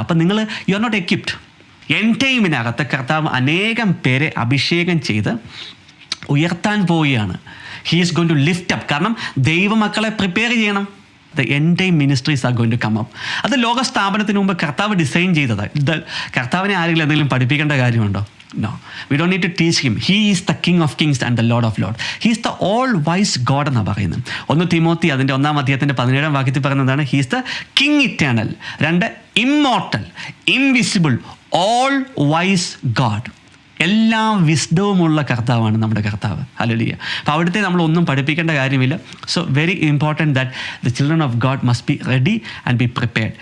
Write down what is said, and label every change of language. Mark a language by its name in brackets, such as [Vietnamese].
[Malayalam] അപ്പം നിങ്ങൾ [English] You are not equipped. [Malayalam] End ടൈമിനകത്ത് കർത്താവ് അനേകം പേരെ അഭിഷേകം ചെയ്ത് ഉയർത്താൻ പോവുകയാണ്. [English] He is going to lift up. [Malayalam] കാരണം ദൈവമക്കളെ പ്രിപ്പയർ ചെയ്യണം. [English] The end time ministries are going to come up. [Malayalam] അത് ലോക സ്ഥാപനത്തിന് മുമ്പ് കർത്താവ് ഡിസൈൻ ചെയ്തത്. ഇത് കർത്താവിനെ ആരെങ്കിലും എന്തെങ്കിലും പഠിപ്പിക്കേണ്ട കാര്യമുണ്ടോ? [English] No, we don't need to teach him. He is the King of Kings and the Lord of Lords. He is the all-wise God [Malayalam] എന്നാണ് പറയുന്നത്. 1 തിമോത്തി അതിൻ്റെ 1-ാം അധ്യായത്തിൻ്റെ 17-ാം വാക്യത്തിൽ പറയുന്നതാണ്, [English] He is the King eternal. 2, immortal, invisible, all-wise God. [Malayalam] എല്ലാ വിസ്ഡവുമുള്ള കർത്താവാണ് നമ്മുടെ കർത്താവ്. ഹല്ലേലൂയ. അപ്പോൾ അവിടുത്തെ നമ്മളൊന്നും പഠിപ്പിക്കേണ്ട കാര്യമില്ല. [English] So very important that the children of God must be ready and be prepared.